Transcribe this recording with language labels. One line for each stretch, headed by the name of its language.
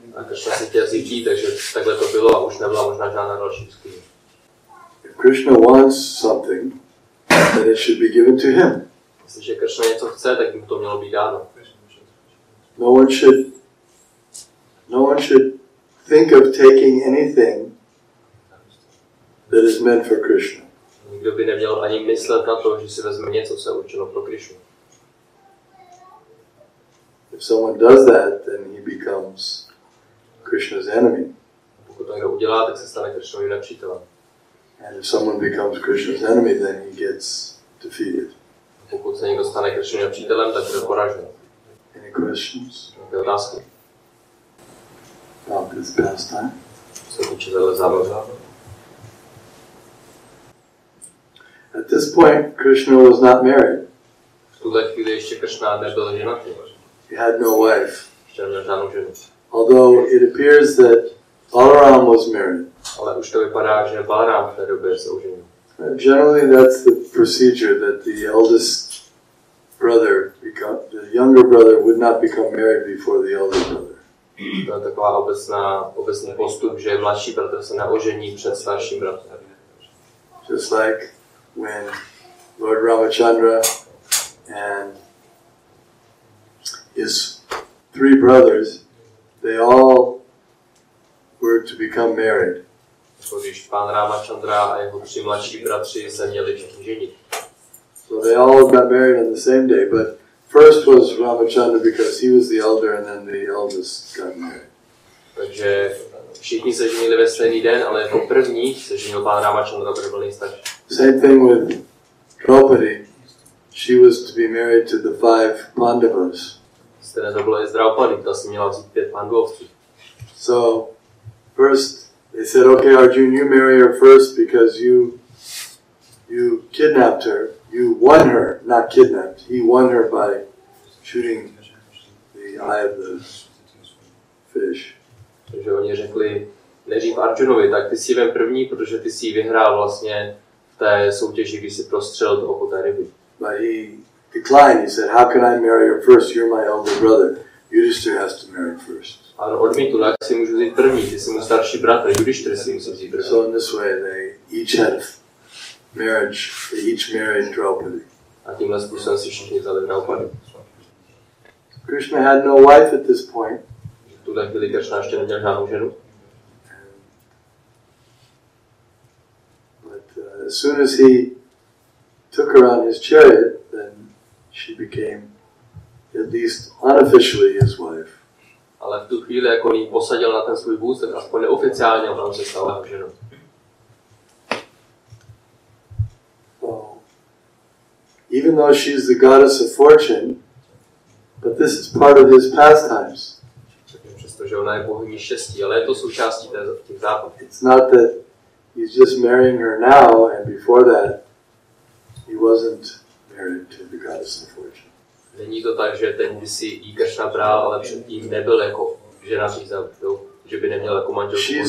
Czech: A Kršna si chtěl vzít, takže takhle to bylo a už nebyla možná žádná další diskuze.
English: If Krishna wants something, then it should be given to him.
Czech: Jestliže Kršna něco chce, tak mu to mělo být dáno.
English: No one should think of taking anything that is meant for Krishna.
Czech: Nikdo by neměl ani myslet na to, že si vezme něco, co je určeno pro Krishnu.
English: If someone does that, then he becomes Krishna's enemy.
Czech: Pokud to někdo udělá, tak se stane Krishnovým nepřítelem.
English: And if someone becomes Krishna's enemy, then he gets defeated.
Czech: Pokud se někdo stane Krishnovým nepřítelem, tak bude poražen.
English: Any questions?
Czech: Jaké otázky?
English: About this pastime?
Czech: Co se týče téhle zábavy.
English: At this point, Krishna was not married.
Czech: V tuhle chvíli ještě Kršna nebyl ženatý.
English: He had no wife.
Czech: Ještě neměl žádnou ženu.
English: Although it appears that Balaram was married.
Czech: Ale už to vypadá, že Balarám v té době se oženil.
English: Generally, that's the procedure, that the eldest brother, the younger brother would not become married before the elder brother.
Czech: To je taková obecný postup, že mladší bratr se neožení před starším bratrem.
English: Just like when Lord Ramachandra and his 3 brothers, they all were to become married.
Czech: Když pán Ramachandra a jeho 3 mladší bratři se měli všichni ženit.
English: So they all got married on the same day, but first was Ramachandra because he was the elder, and then the eldest got married.
Czech: Takže všichni se ženili ve stejný den, ale jako první se ženil pán Ramachandra, který byl nejstarší.
English: Same thing with Draupadi. She was to be married to the 5 Pandavas.
Czech: Stejné to bylo i s Draupadi, ta si měla vzít 5 pandovců.
English: So first they said, okay, Arjun, you marry her first because you kidnapped her. You won her, not kidnapped. He won her by shooting the eye of the fish.
Czech: Takže oni řekli nejdřív Arjunovi, tak ty si vem první, protože ty si vyhrál vlastně v té soutěži, když si prostřelil to oko té ryby.
English: But he declined. He said, how can I marry her first? You're my elder brother. Yudhishthira has to marry first.
Czech: A on odmítl, jak si můžu vzít první, ty jsi můj starší bratr, Yudhishthira si musí vzít první.
English: So in this way they each had marriage, they each married Draupadi.
Czech: A tímhle způsobem si všichni vzali Draupadi.
English: Krishna had no wife at this point.
Czech: V tuhle chvíli Kršna ještě neměl žádnou ženu.
English: But as soon as he took her on his chariot, then she became, at least unofficially, his wife.
Czech: Ale v tu chvíli, jako on ji posadil na ten svůj vůz, tak aspoň neoficiálně ona se stala jeho ženou.
English: Even though she's the goddess of fortune, but this is part of his pastimes.
Czech: Přestože ona je bohyní štěstí, ale je to součástí těch zábav.
English: It's not that he's just marrying her now, and before that, he wasn't married to the goddess of fortune.
Czech: Není to tak, že teď by si jí Kršna bral, ale předtím nebyl jako ženatý, že by neměl jako manželku.